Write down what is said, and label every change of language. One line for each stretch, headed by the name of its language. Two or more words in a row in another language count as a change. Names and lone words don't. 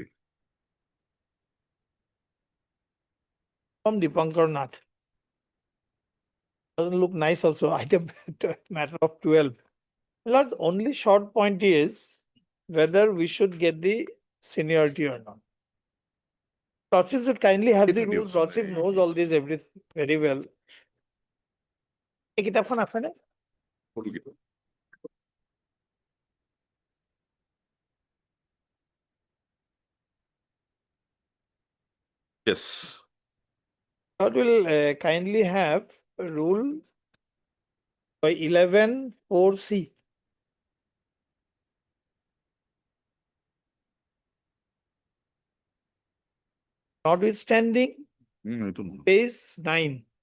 English: from Dipankar Nath. doesn't look nice also, item matter of 12. Lord, only short point is whether we should get the seniority or not. Lordship should kindly have the Introduce. rules. Lordship knows all this everything very well.
Assamese: এই কিতাপখন আছেনে?
English: Yes. Lord will kindly have a rule by 11(4)(c). Notwithstanding,
Assamese: এইটো নহয়।
English: page 9.